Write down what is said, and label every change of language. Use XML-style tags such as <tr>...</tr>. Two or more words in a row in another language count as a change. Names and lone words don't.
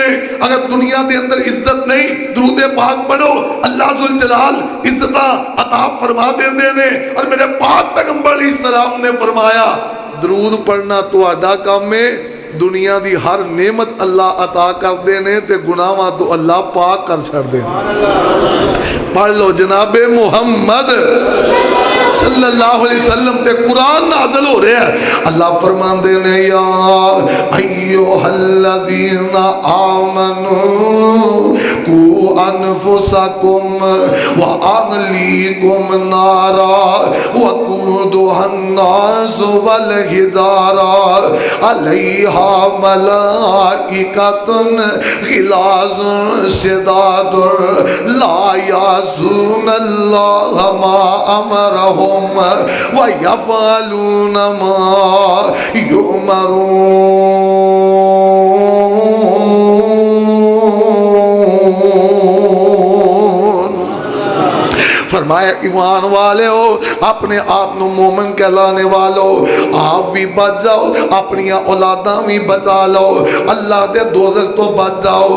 <pa>اگر دنیا دے اندر عزت نہیں درود پاک پڑھو اللہ ذوالجلال عزتاں عطا فرما دیندے نے. اور میرے پاک پیغمبر</pa> <ar>علیہ السلام</ar> <pa>نے فرمایا درود پڑھنا تہاڈا کام ہے, دنیا دی ہر نعمت اللہ عطا کر دینے تے گناہاں تو اللہ پاک کر چھڑ دینے. پڑھ لو جناب محمد</pa> <ar>صلی اللہ علیہ وسلم</ar> <pa>تے قرآن نازل ہو رہا ہے. اللہ فرماندے نے</pa> <ar>یا ایھا الذین آمنوا قوا انفسکم واہلیکم نارا وقودها الناس والحجارہ علیہا ملائکۃ غلاظ شداد لا یعصون اللہ ما امرہم وَيَفْعَلُونَ مَا يُؤْمَرُونَ.</ar> <pa>فرمایا ایمان والے ہو اپنے آپ نو مومن کہلانے والو آپ بھی بچ جاؤ اپنی اولاداں بھی بچا لو اللہ دے دوزخ تو بچ جاؤ.</pa>